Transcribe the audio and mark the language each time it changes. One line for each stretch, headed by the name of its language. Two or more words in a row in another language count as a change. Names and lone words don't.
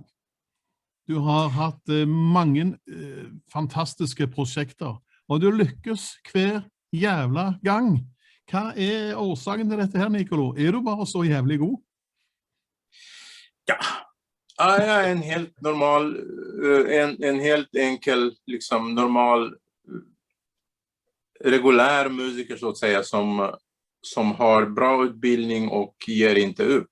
Norwegian: Du har hatt mange fantastiske prosjekter, og du lykkes hver jævla gang. Hva årsaken til dette her, Nikolo? Du bare så jævlig god?
Swedish: Ja, jag är en helt normal, en helt enkel, liksom normal, regulär musiker så att säga, som har bra utbildning och ger inte upp.